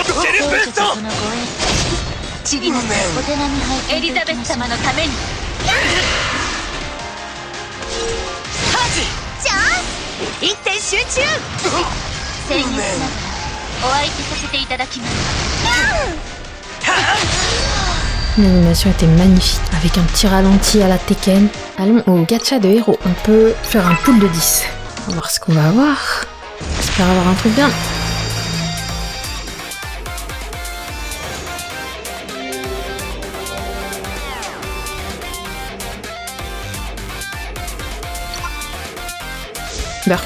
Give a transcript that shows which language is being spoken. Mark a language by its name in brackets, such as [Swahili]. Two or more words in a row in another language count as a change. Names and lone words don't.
[Japanese] アクセルブースト。聖女とその護衛チリナお手並み拝見エリザベス様のために。チャンス一点集中。宣言しながらお相手させていただきます。 [French] L'animation était magnifique, avec un petit ralenti à la Tekken. Allons au gacha de héros. On peut faire un pool de 10. On va voir ce qu'on va avoir. J'espère avoir un truc bien. Burk.